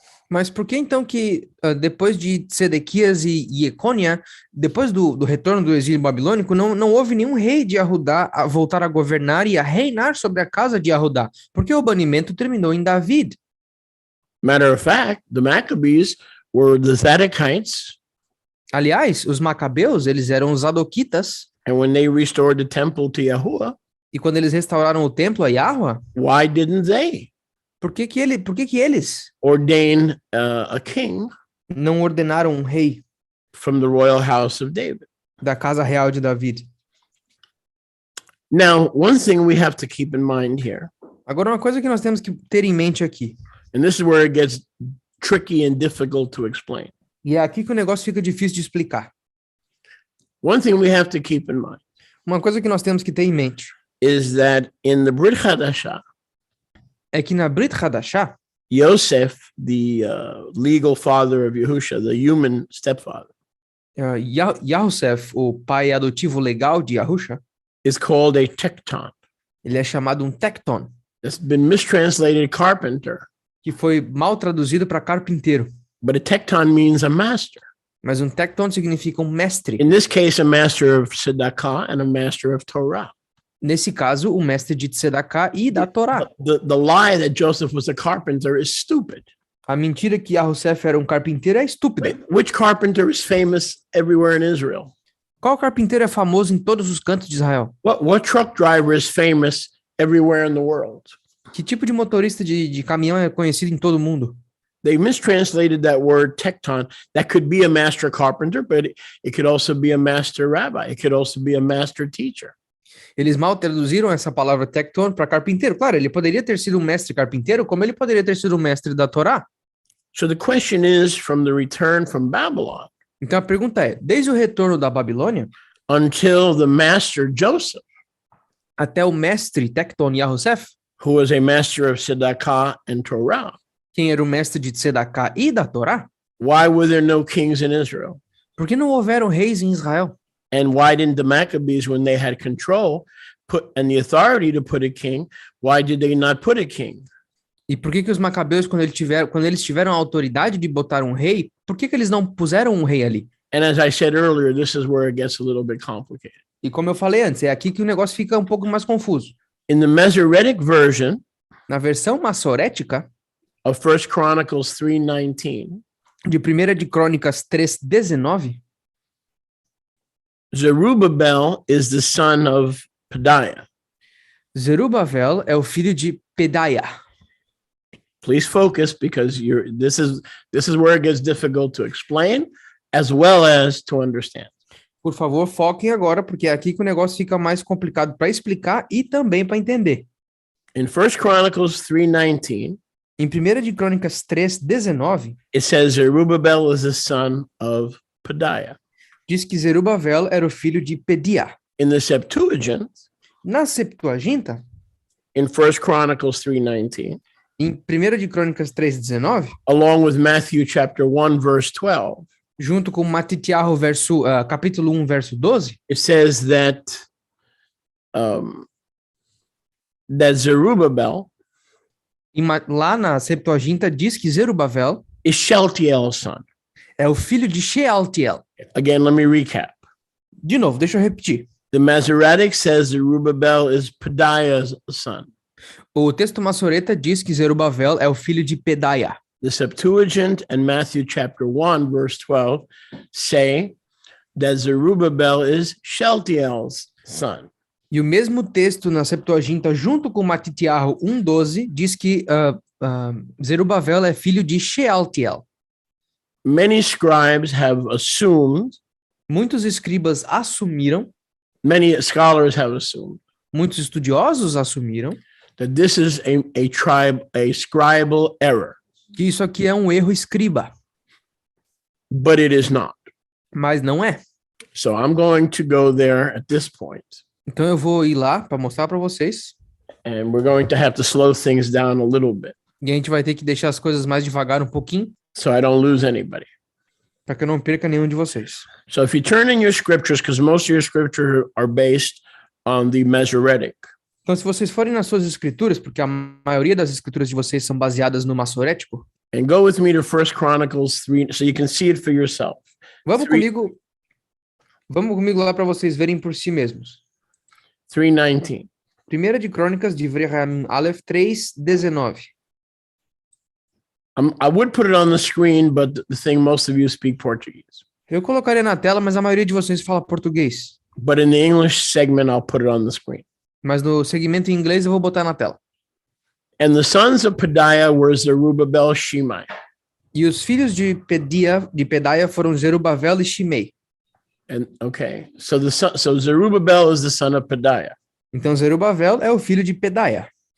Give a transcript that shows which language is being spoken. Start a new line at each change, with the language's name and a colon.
Portuguese: Mas por que então que depois de Sedequias e Jecônia, depois do retorno do exílio babilônico, não houve nenhum rei de Judá a voltar a governar e a reinar sobre a casa de Judá? Porque o banimento terminou em David.
English: Matter of fact, the Maccabees were the Zadokites.
Portuguese: Aliás, os macabeus, eles eram os zadoquitas.
English: And when they restored the temple to Yahuwah,
Portuguese: e quando eles restauraram o templo a Yahuwah,
English: why didn't they?
Portuguese: Por que eles
English: ordain a king?
Portuguese: Não ordenaram um rei
English: from the royal house of David?
Portuguese: Da casa real de David.
English: Now, one thing we have to keep in mind here.
Portuguese: Agora, uma coisa que nós temos que ter em mente aqui.
English: And this is where it gets tricky and difficult to explain.
Portuguese: E é aqui que o negócio fica difícil de explicar.
English: One thing we have to keep in mind
Portuguese: Uma coisa que nós temos que ter em mente
English: is that in the Brit Hadashah,
Portuguese: é que na Brit Hadashah,
English: Yosef, the legal father of Yehusha, the human stepfather,
Portuguese: Yahusef, o pai adotivo legal de Yahusha,
English: is called a tekton.
Portuguese: ele é chamado um tekton,
English: It's been mistranslated carpenter,
Portuguese: que foi mal traduzido para carpinteiro.
English: but a tekton means a master.
Portuguese: Mas um tekton significa um mestre.
English: In this case, a master of tzedakah and a master of Torah.
Portuguese: Nesse caso, o mestre de Tzedakah e da Torá.
English: The lie that Joseph was a carpenter is stupid.
Portuguese: A mentira que Yahusef era um carpinteiro é estúpida.
English: Which carpenter is famous everywhere in Israel?
Portuguese: Qual carpinteiro é famoso em todos os cantos de Israel?
English: What truck driver is famous everywhere in the world?
Portuguese: Que tipo de motorista de caminhão é conhecido em todo o mundo?
English: They mistranslated that word tekton. That could be a master carpenter, but it could also be a master rabbi. It could also be a master teacher.
Portuguese: Eles mal traduziram essa palavra tekton para carpinteiro. Claro, ele poderia ter sido um mestre carpinteiro, como ele poderia ter sido um mestre da Torá.
English: So the question is, from the return from Babylon
Portuguese: Então a pergunta é, desde o retorno da Babilônia
English: until the master Joseph,
Portuguese: até o mestre Tekton Yahusef,
English: who was a master of tzedakah and Torah,
Portuguese: quem era o mestre de Tzedakah e da Torá,
English: why were there no kings in Israel?
Portuguese: por que não houveram reis em Israel?
English: And why didn't the Maccabees, when they had control and the authority to put a king, why did they not put a king?
Portuguese: E por que os macabeus, quando eles tiveram a autoridade de botar um rei, por que eles não puseram um rei ali?
English: And as I said earlier, this is where it gets a little bit complicated.
Portuguese: E como eu falei antes, é aqui que o negócio fica um pouco mais confuso.
English: In the Masoretic version
Portuguese: Na versão massorética
English: of 1 Chronicles 3:19,
Portuguese: de 1 de Crônicas 3:19,
English: Zerubbabel is the son of Pedaiah.
Portuguese: Zerubabel é o filho de Pedaiah.
English: Please focus, because this is where it gets difficult to explain as well as to understand.
Portuguese: Por favor, foquem agora, porque é aqui que o negócio fica mais complicado para explicar e também para entender.
English: In 1 Chronicles 3:19,
Portuguese: Em 1 de Crônicas 3:19,
English: it says Zerubbabel is the son of Pedaiah.
Portuguese: diz que Zerubabel era o filho de Pediah.
English: In the Septuagint,
Portuguese: Na Septuaginta,
English: in 1 Chronicles 3:19,
Portuguese: em 1 de Crônicas 3:19,
English: along with Matthew chapter 1 verse 12,
Portuguese: junto com Matitiahu capítulo 1, verso 12,
English: it says that that Zerubbabel
Portuguese: lá na Septuaginta diz que Zerubabel
English: is Shealtiel's son.
Portuguese: é o filho de Shealtiel.
English: Again, let me recap.
Portuguese: De novo, deixa eu repetir.
English: The Masoretic says Zerubbabel is Pedaiah's son.
Portuguese: O texto massoreta diz que Zerubabel é o filho de Pedaiah.
English: The Septuagint and Matthew chapter 1 verse 12 say that Zerubbabel is Shealtiel's son.
Portuguese: E o mesmo texto na Septuaginta, junto com Matitiahu 1:12, diz que Zerubabel é filho de Shealtiel.
English: Many scribes have assumed,
Portuguese: Muitos escribas assumiram,
English: many scholars have assumed,
Portuguese: muitos estudiosos assumiram
English: that this is a scribal error,
Portuguese: que isso aqui é um erro escriba,
English: but it is not.
Portuguese: mas não é.
English: So I'm going to go there at this point,
Portuguese: Então eu vou ir lá para mostrar para vocês,
English: and we're going to have to slow things down a little bit
Portuguese: e a gente vai ter que deixar as coisas mais devagar um pouquinho,
English: so I don't lose anybody.
Portuguese: para que eu não perca nenhum de vocês.
English: So if you turn in your scriptures, because most of your scriptures are based on the Masoretic,
Portuguese: Então, se vocês forem nas suas escrituras, porque a maioria das escrituras de vocês são baseadas no massorético,
English: and go with me to 1 Chronicles 3 so you can see it for yourself.
Portuguese: vamos comigo lá para vocês verem por si mesmos.
English: 3:19.
Portuguese: 1 de Crônicas de Vreham Aleph 3:19.
English: I would put it on the screen, but the thing, most of you speak Portuguese.
Portuguese: Eu colocaria na tela, mas a maioria de vocês fala português.
English: But in the English segment, I'll put it on the screen.
Portuguese: Mas no segmento em inglês eu vou botar na tela.
English: And the sons of Pedaiah were Zerubbabel, Shimei.
Portuguese: E os filhos de Pedaiah foram Zerubabel e Shimei.
English: And okay, so Zerubbabel is the son of Pedaiah.
Portuguese: Então Zerubabel é o filho de Pedaiah.